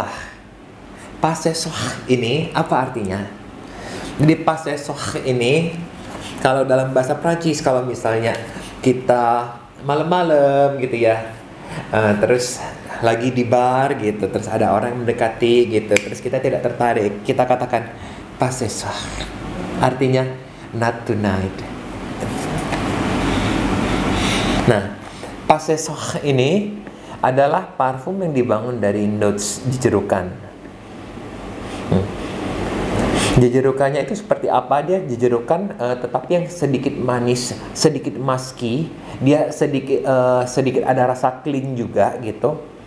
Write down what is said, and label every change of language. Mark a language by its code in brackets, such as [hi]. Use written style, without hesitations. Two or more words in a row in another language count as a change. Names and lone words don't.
[id] Pas Ce Soir ini apa artinya? Jadi [fr] Pas Ce Soir [id] ini, kalau dalam bahasa Prancis, kalau misalnya kita malam-malam gitu ya, terus lagi di bar gitu, terus ada orang yang mendekati gitu, terus kita tidak tertarik, kita katakan pas ce soir, artinya [en] not tonight. [id] Nah, pas ce soir ini adalah parfum yang dibangun dari notes jejerukan. Jejerukannya itu seperti apa? Dia jejerukan tetapi yang sedikit manis, sedikit musky. Dia sedikit ada rasa clean juga gitu.